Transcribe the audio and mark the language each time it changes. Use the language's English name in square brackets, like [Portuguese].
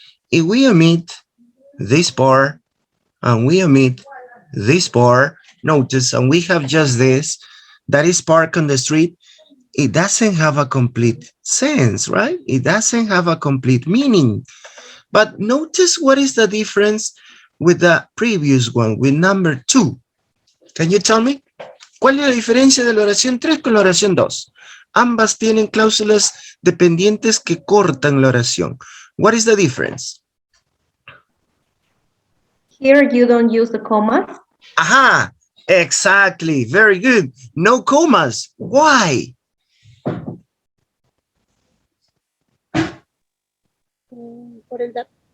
[English] If we omit this part and we omit this part, notice, and we have just this, that is parked on the street, it doesn't have a complete sense, right? It doesn't have a complete meaning. But notice what is the difference with the previous one, with number 2. Can you tell me? [Spanish] ¿Cuál es la diferencia de la oración 3 con la oración 2? Ambas tienen cláusulas dependientes que cortan la oración. [English] What is the difference? Here you don't use the commas. Aha, exactly. Very good. No commas. Why? [Spanish] Por el dato.